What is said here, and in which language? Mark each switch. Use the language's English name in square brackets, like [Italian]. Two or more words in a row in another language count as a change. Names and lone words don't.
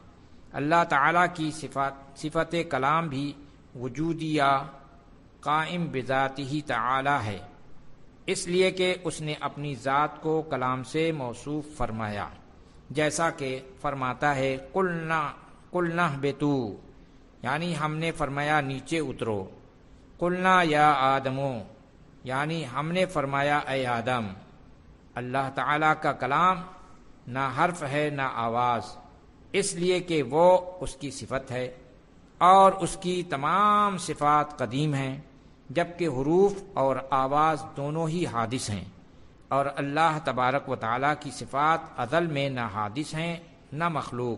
[Urdu] اللہ تعالی کی صفت کلام بھی وجودیہ قائم بذاتہ تعالی ہے، اس لیے کہ اس نے اپنی ذات کو کلام سے موصوف فرمایا، جیسا کہ فرماتا ہے [Arabic] قلنا اہبطوا، [Urdu] یعنی ہم نے فرمایا نیچے اترو، [Arabic] قلنا یا آدمو، [Urdu] یعنی ہم نے فرمایا اے آدم۔ اللہ تعالیٰ کا کلام نہ حرف ہے نہ آواز، اس لیے کہ وہ اس کی صفت ہے اور اس کی تمام صفات قدیم ہیں، جبکہ حروف اور آواز دونوں ہی حادث ہیں، اور اللہ تبارک و تعالیٰ کی صفات ازل میں نہ حادث ہیں نہ مخلوق۔